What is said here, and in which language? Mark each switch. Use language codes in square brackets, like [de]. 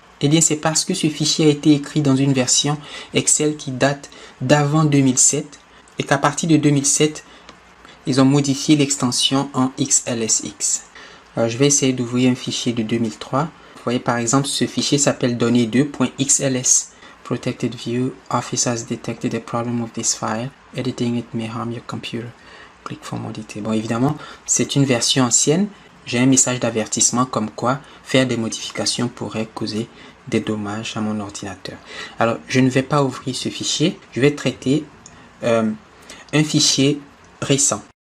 [fr] Eh bien, c'est parce que ce fichier a été écrit dans une version Excel qui date d'avant 2007 et qu'à partir de 2007, ils ont modifié l'extension en XLSX. Alors, je vais essayer d'ouvrir un fichier de 2003. Vous voyez, par exemple, ce fichier s'appelle données2.xls. [en] Protected view, Office has detected a problem with this file. Editing it may harm your computer. Click for more details. [fr] Bon, évidemment, c'est une version ancienne. J'ai un message d'avertissement comme quoi faire des modifications pourrait causer des dommages à mon ordinateur. Alors, je ne vais pas ouvrir ce fichier. Je vais traiter un fichier récent.